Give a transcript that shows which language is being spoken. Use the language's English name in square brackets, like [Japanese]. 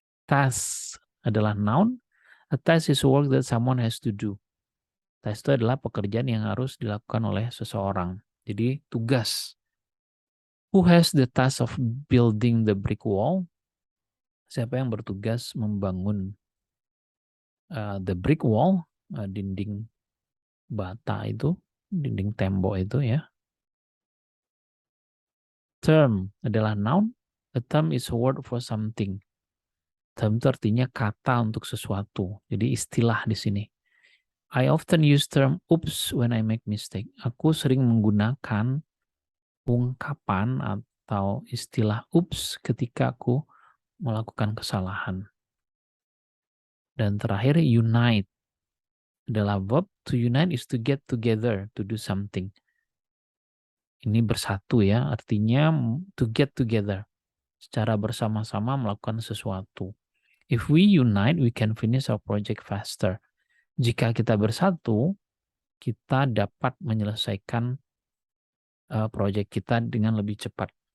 [Indonesian] Task adalah noun. [English] A task is work that someone has to do. [Indonesian] Task itu adalah pekerjaan yang harus dilakukan oleh seseorang. Jadi tugas. [English] Who has the task of building the brick wall? [Indonesian] Siapa yang bertugas membangun [English] the brick wall, [Indonesian] dinding bata itu, dinding tembok itu ya. Term adalah noun. [English] A term is a word for something. [Indonesian] Term itu artinya kata untuk sesuatu. Jadi istilah di sini. [English] I often use term oops when I make mistake. [Indonesian] Aku sering menggunakan ungkapan atau istilah oops ketika aku melakukan kesalahan. Dan terakhir, unite adalah verb. [English] To unite is to get together, to do something. [Indonesian] Ini bersatu ya, artinya [English] to get together. [Indonesian] Secara bersama-sama melakukan sesuatu. [English] If we unite, we can finish our project faster. [Indonesian] Jika kita bersatu, kita dapat menyelesaikan project kita dengan lebih cepat.